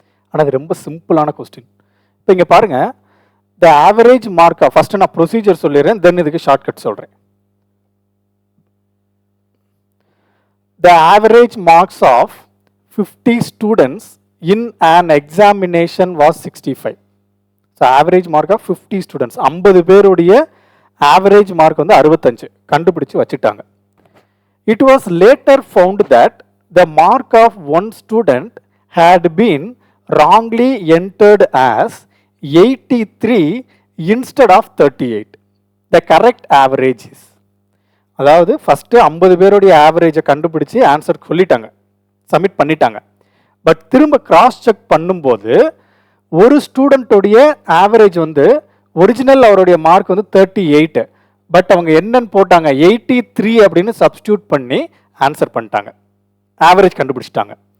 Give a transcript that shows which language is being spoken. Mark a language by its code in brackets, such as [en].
[ta] ஆனால் அது ரொம்ப சிம்பிளான கொஸ்டின். இப்போ இங்கே பாருங்க, [en] the average mark, [ta] ஃபர்ஸ்ட் நான் ப்ரொசீஜர் சொல்லிடுறேன், தென் இதுக்கு ஷார்ட்கட் சொல்கிறேன். [en] The average marks of 50 students in an examination was 65. So average mark of 50 students, [ta] 50 பேருடைய average mark வந்து 65 கண்டுபிடிச்சு வச்சிட்டாங்க. [en] It was later found that the mark of one student had been wrongly entered as 83 instead of 38. The correct average is, [ta] அதாவது first 50 பேருடைய ஆவரேஜை கண்டுபிடிச்சு answer சொல்லிட்டாங்க, submit பண்ணிட்டாங்க. But திரும்ப கிராஸ் செக் பண்ணும்போது ஒரு ஸ்டூடெண்ட்டோடைய ஆவரேஜ் வந்து ஒரிஜினல் அவருடைய மார்க் வந்து 38, பட் அவங்க என்னன்னு போட்டாங்க 83 அப்படின்னு சப்ஸ்டியூட் பண்ணி ஆன்சர் பண்ணிட்டாங்க, ஆவரேஜ் கண்டுபிடிச்சிட்டாங்க.